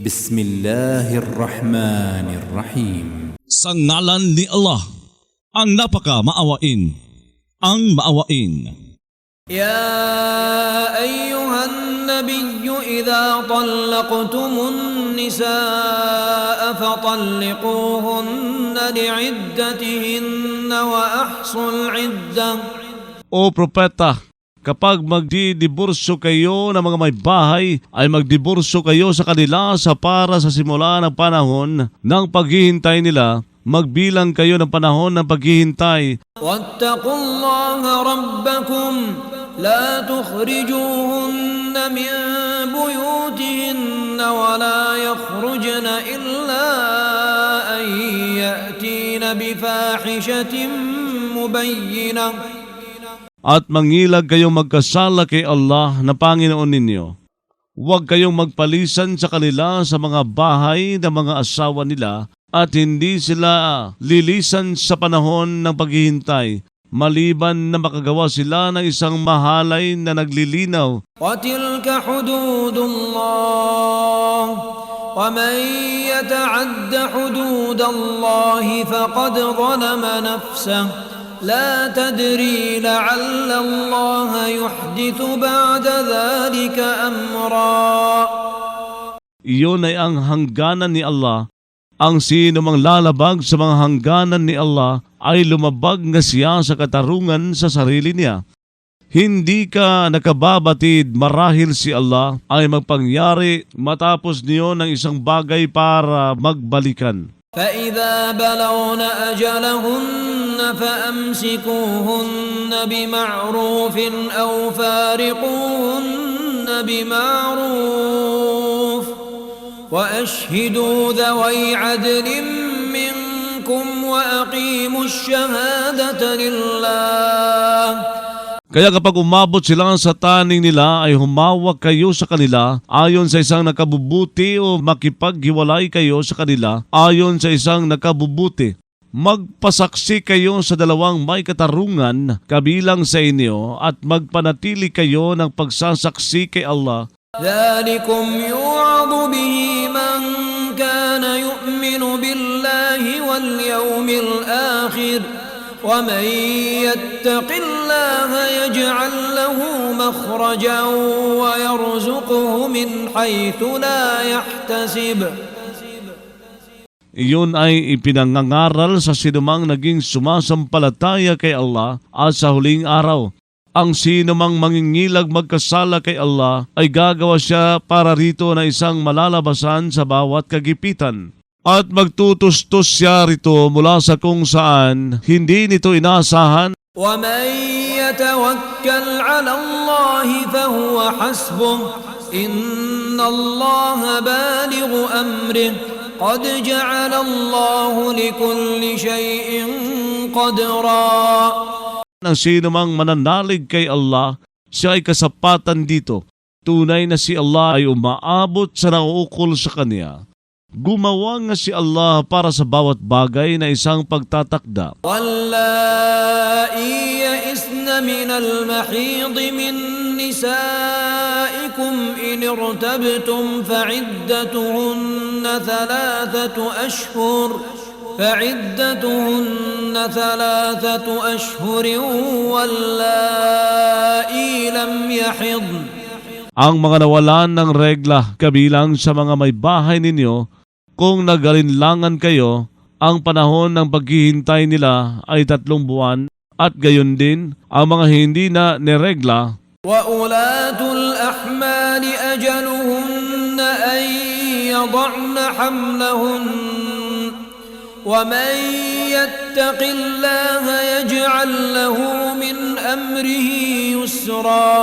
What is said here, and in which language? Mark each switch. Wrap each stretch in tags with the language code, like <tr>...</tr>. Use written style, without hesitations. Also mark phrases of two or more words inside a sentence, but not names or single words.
<ar>بسم الله الرحمن الرحيم.</ar> <tl>Sa ngalan ni Allah, ang napaka maawain, ang maawain.</tl> <ar>يا أيها النبي إذا طلقتم النساء فطلقوهن لعدتهن وأحصوا العدة.</ar> <tl>O propeta, kapag magdidiborsyo kayo ng mga may bahay, ay magdiborsyo kayo sa kanila sa para sa simula ng panahon ng paghihintay nila. Magbilang kayo ng panahon ng paghihintay.</tl> <ar>واتقوا الله ربكم لا تخرجوهن من بيوتهن ولا يخرجن إلا أن يأتين بفاحشة مبينة.</ar> <tl>At mangilag kayong magkasala kay Allah na Panginoon ninyo. Huwag kayong magpalisan sa kanila sa mga bahay ng mga asawa nila at hindi sila lilisan sa panahon ng paghihintay, maliban na makagawa sila ng isang mahalay na naglilinaw.</tl> <ar>وتلك حدود الله ومن يتعد حدود الله فقد ظلم نفسه لا تدري لعل الله يحدث بعد ذلك أمرا.</ar> <tl>Iyon ay ang hangganan ni Allah. Ang sino mang lalabag sa mga hangganan ni Allah ay lumabag na siya sa katarungan sa sarili niya. Hindi ka nakababatid marahil si Allah ay magpangyari matapos niyo ng isang bagay para magbalikan.</tl> <ar>فإذا بلغن أجلهن فأمسكوهن بمعروف أو فارقوهن بمعروف وأشهدوا ذوي عدل منكم وأقيموا الشهادة لله.</ar> <tl>Kaya kapag umabot sila sa taning nila ay humawak kayo sa kanila ayon sa isang nakabubuti o makipaghiwalay kayo sa kanila ayon sa isang nakabubuti. Magpasaksi kayo sa dalawang may katarungan kabilang sa inyo at magpanatili kayo ng pagsasaksi kay Allah.</tl> <ar>ذلكم يوعظ به من كان يؤمن بالله واليوم الآخر ومن يتق الله يجعل له مخرجا ويرزقه من حيث لا يحتسب.</ar> <tl>Iyon ay ipinangangaral sa sinumang naging sumasampalataya kay Allah at sa huling araw. Ang sinumang mangingilag magkasala kay Allah ay gagawa siya para rito na isang malalabasan sa bawat kagipitan. At magtutustos siya rito mula sa kung saan hindi nito inaasahan.</tl> <ar>ومن يتوكل على الله فهو حسبه إن الله بالغ أمره قد جعل الله لكل شيء قدرا.</ar> <tl>Ang sino mang mananalig kay Allah, siya ay kasapatan dito. Tunay na si Allah ay umaabot sa nauukol sa kanya. Gumawa nga si Allah para sa bawat bagay na isang pagtatakda.</tl> <ar>واللائي يئسن من المحيض من نسائكم إن ارتبتم فعدتهن ثلاثة أشهر واللائي لم يحضن.</ar> <tl>Ang mga nawalan ng regla kabilang sa mga may bahay ninyo, kung nagalinlangan kayo, ang panahon ng paghihintay nila ay 3 buwan at gayon din ang mga hindi na niregla.</tl> <ar>وأولاة الأحمال أجلهن أن يضعن حملهن ومن يتق الله يجعل له من أمره يسرا.</ar>